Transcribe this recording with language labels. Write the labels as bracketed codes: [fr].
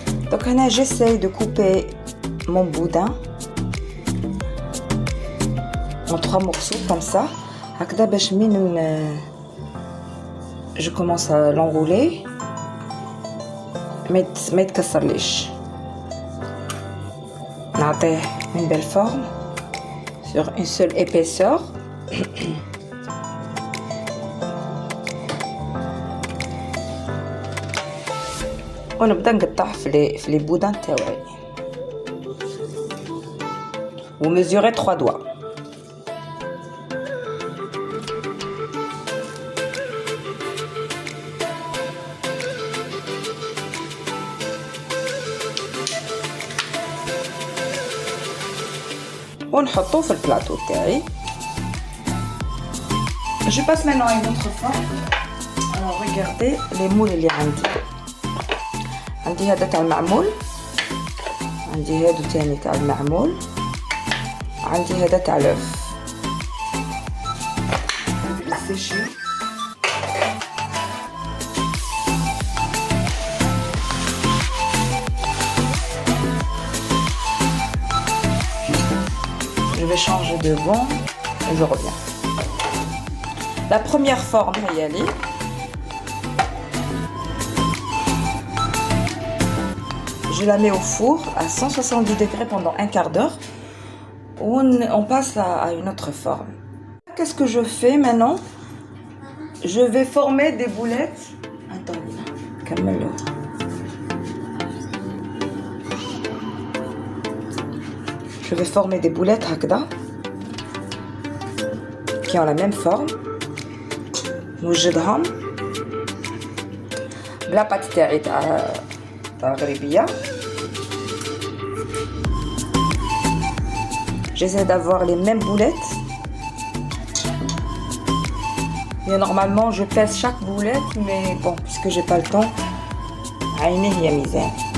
[ar] دونك هنا جيساي دو كوبي مون بودان [fr] en 3 morceaux comme ça [ar] هكذا باش من [fr] je commence à l'enrouler [ar] ما يتكسرليش. نعطيه [fr] une belle forme sur une seule épaisseur. [ar] ونبدا نقطع في لي بودان تاوعي ومزوري 3 doigts. ونحطوه في البلاطو تاعي. [fr] Je passe maintenant à une autre forme. Alors regardez les moules [ar] اللي عندي هذا تاع المعمول، عندي هادو تاني تاع المعمول، عندي هذا تاع لوف. [fr] Je vais changer de vent et je reviens. La première forme, on va y aller. Je la mets au four à 170 degrés pendant un quart d'heure. On passe à une autre forme. Qu'est-ce que je fais maintenant? Je vais former des boulettes. Attendez, calme-le. Je vais former des boulettes hakda qui ont la même forme. [ar] نوجدهم بلا بات تاعي تاع غريبية. [fr] J'essaie d'avoir les mêmes boulettes. Et normalement je pèse chaque boulette, mais bon, puisque j'ai pas le temps, [ar] عيني هي ميزان.